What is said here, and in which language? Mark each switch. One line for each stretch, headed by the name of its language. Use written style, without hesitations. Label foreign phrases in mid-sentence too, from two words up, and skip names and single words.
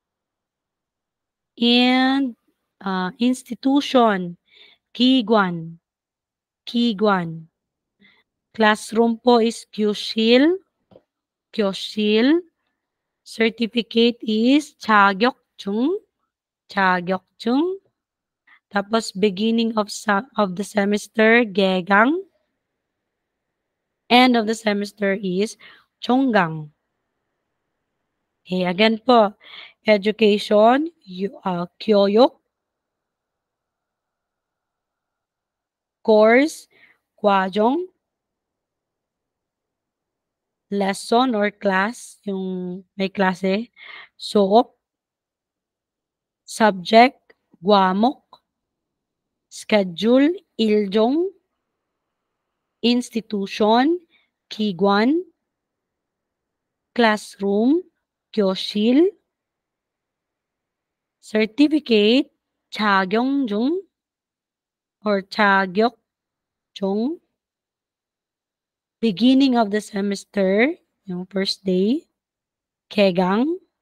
English: And institution, Kiguan. Kiguan. Classroom po is Kyoshil. Kyoshil. Certificate is Chagyokjung. Chagyokjung. Tapos beginning of the semester, Gegang. End of the semester is Chonggang. Okay, again po, education, Kyoyok. Course, Kwajong. Lesson or class,
Filipino: yung may klase,
English: Soop. Subject, Guamok. Schedule, Iljong. Institution, Kiguan. Classroom, Kyoshil. Certificate, Chagyongjung or Chagyokjung. Beginning of the semester, yung first day, Kegang.